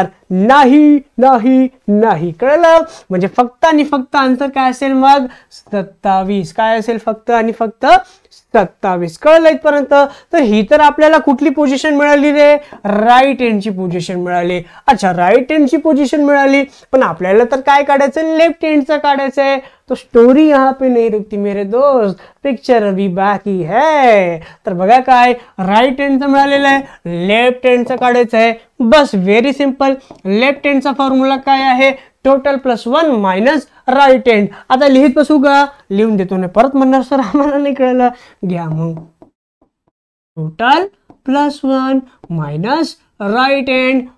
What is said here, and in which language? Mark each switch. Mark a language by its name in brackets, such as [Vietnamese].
[Marathi] नाही, कळलं. म्हणजे फक्त आणि फक्त आन्सर काय असेल मग 27. काय असेल, फक्त आणि फक्त 27. कळलं इथपर्यंत. तर ही तर आपल्याला कुठली पोझिशन मिळाली रे, राईट हँडची पोझिशन मिळाली. अच्छा, राईट हँडची पोझिशन मिळाली, पण आपल्याला तर काय काढायचं, लेफ्ट हँडचं काढायचंय. [Hindi] तो स्टोरी यहाँ पे नहीं रुकती मेरे दोस्त, पिक्चर अभी बाकी है. [Marathi] तर बघा काय, राईट हँडचं मिळालेलं आहे, लेफ्ट हँडचं काढायचं आहे. बस, व्हेरी सिंपल. लेफ्ट हँडचा फॉर्म्युला काय आहे, टोटल +1 मायनस राईट हँड. आता लिहित बसू का, लिहून देतो ना, परत म्हणणार सर आम्हाला नाही कळलं. घ्या मग, टोटल +1 मायनस राईट हँड.